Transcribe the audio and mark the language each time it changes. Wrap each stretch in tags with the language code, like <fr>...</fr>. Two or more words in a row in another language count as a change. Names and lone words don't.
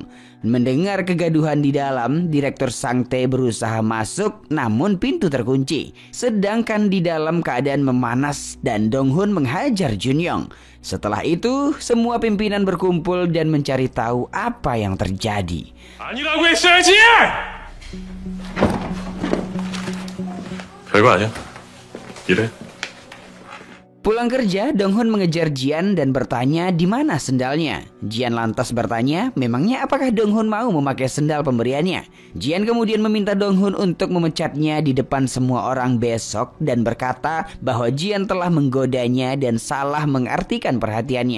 <id>Mendengar kegaduhan di dalam, Direktur Sang-tae berusaha masuk namun pintu terkunci. Sedangkan di dalam keadaan memanas dan Dong-hun menghajar Jun-yong. Setelah itu, semua pimpinan berkumpul dan mencari tahu apa yang terjadi.</id> <ko>아니라고 했어야지! 별거 아니야. 이래.</ko> <id>Pulang kerja, Donghun mengejar Jian dan bertanya di mana sendalnya. Jian lantas bertanya, memangnya apakah Donghun mau memakai sendal pemberiannya? Jian kemudian meminta Donghun untuk memecatnya di depan semua orang besok dan berkata bahwa Jian telah menggodanya dan salah mengartikan perhatiannya.</id>